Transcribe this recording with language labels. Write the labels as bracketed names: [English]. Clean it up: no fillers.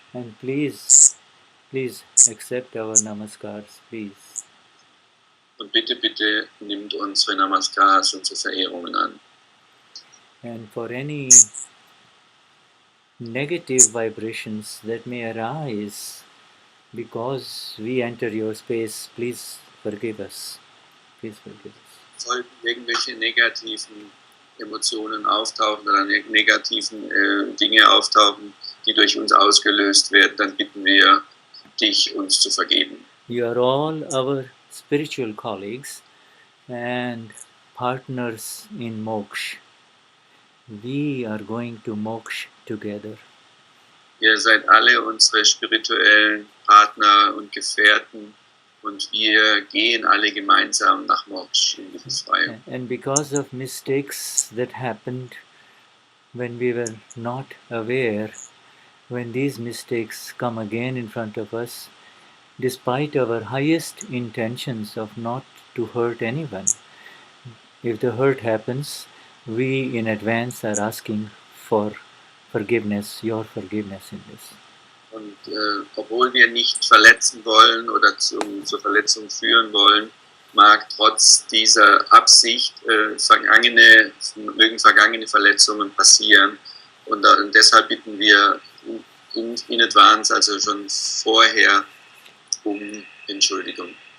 [English] And please accept our namaskars, please. Und bitte nimmt unsere Namaskars, unsere Verehrungen an. And for any negative vibrations that may arise because we enter your space, please forgive us. Please forgive us. [German] Sollten irgendwelche negativen Emotionen auftauchen oder negativen Dinge auftauchen, die durch uns ausgelöst werden, dann bitten wir dich, uns zu vergeben. [English] You are all our spiritual colleagues and partners in moksha. we are going to moksha together. [German] Ihr seid alle unsere spirituellen Partner und Gefährten und wir gehen alle gemeinsam nach Moksha in die Befreiung. And because of mistakes that happened when we were not aware, when these mistakes come again in front of us, despite our highest intentions of not to hurt anyone, if the hurt happens, we in advance are asking for forgiveness, your forgiveness in this. Und obwohl wir nicht verletzen wollen oder zur Verletzung führen wollen, mag trotz dieser Absicht mögen vergangene Verletzungen passieren. Und deshalb bitten wir [English] in advance, [German] also schon vorher, um Entschuldigung.